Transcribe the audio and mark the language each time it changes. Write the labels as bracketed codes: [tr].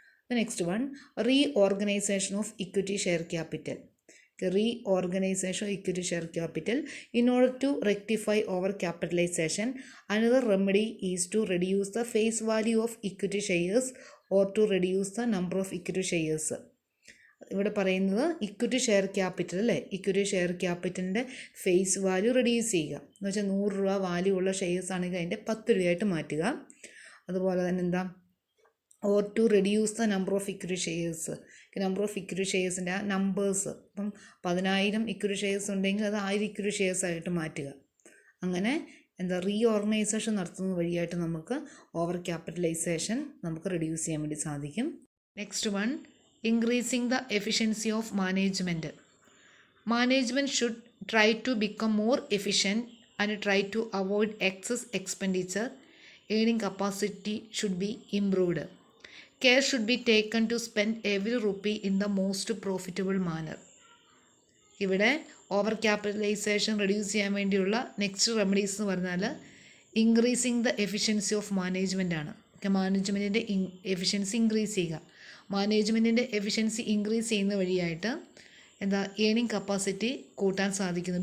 [en] The next one, reorganization of equity share capital. Reorganization of equity share capital. In order to rectify overcapitalization, another remedy is to reduce the face value of equity shares or to reduce the number of equity shares. [ml] ഇവിടെ പറയുന്നത് equity share capital അല്ലേ, equity share ക്യാപിറ്റലിൻ്റെ face value reduce ചെയ്യുക എന്ന് വെച്ചാൽ 100 രൂപ value ഉള്ള shares ആണെങ്കിൽ അതിൻ്റെ 10 രൂപയായിട്ട് മാറ്റുക. അതുപോലെ തന്നെ [en] Or to reduce the number of equity shares. [ml] Number of equity ഷെയർസിൻ്റെ ആ നമ്പേഴ്സ്, ഇപ്പം 10,000 ഇക്വിറ്റി ഷെയർസ് ഉണ്ടെങ്കിൽ അത് 1000 ഇക്വിറ്റി ഷെയർസ് ആയിട്ട് മാറ്റുക. അങ്ങനെ റീഓർഗനൈസേഷൻ നടത്തുന്നത് വഴിയായിട്ട് നമുക്ക് ഓവർ ക്യാപിറ്റലൈസേഷൻ നമുക്ക് റെഡ്യൂസ് ചെയ്യാൻ വേണ്ടി സാധിക്കും. [en] Next one, increasing the efficiency of management. Management should try to become more efficient and try to avoid excess expenditure. Earning capacity should be improved. Care should be taken to spend every rupee in the most profitable manner. [ml] ഇവിടെ over capitalisation reduce ചെയ്യാൻ വേണ്ടിയുള്ള next remedies എന്ന് പറഞ്ഞാൽ [en] increasing the efficiency of management [ml] ആണ്. മാനേജ്മെൻറ്റിൻ്റെ efficiency increase ചെയ്യുക. മാനേജ്മെൻറ്റിൻ്റെ efficiency increase ചെയ്യുന്ന വഴിയായിട്ട് earning capacity കൂട്ടാൻ സാധിക്കുന്നു.